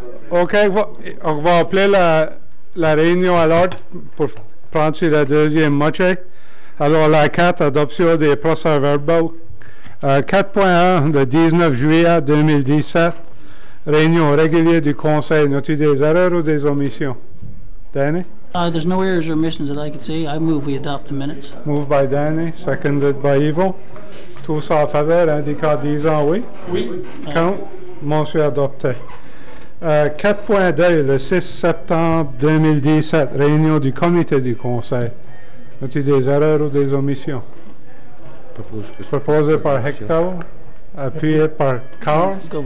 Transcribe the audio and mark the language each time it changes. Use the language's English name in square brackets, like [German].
[French] OK, on va appeler la réunion à l'ordre pour prendre sur la deuxième moitié. Alors, la 4, adoption des procès-verbaux. 4.1, le 19 juillet 2017, réunion régulière du Conseil. N'as-tu des erreurs ou des omissions? Danny? [English] There's no errors or omissions that I could see. I move we adopt the minutes. Moved by Danny, seconded by Ivo. [French] Tous en faveur, indiquant disant oui. Oui. Contre, motion adoptée. 4.2, le 6 septembre 2017, réunion du comité du Conseil. As-tu des erreurs ou des omissions? Proposé par Hector, appuyé par Carl.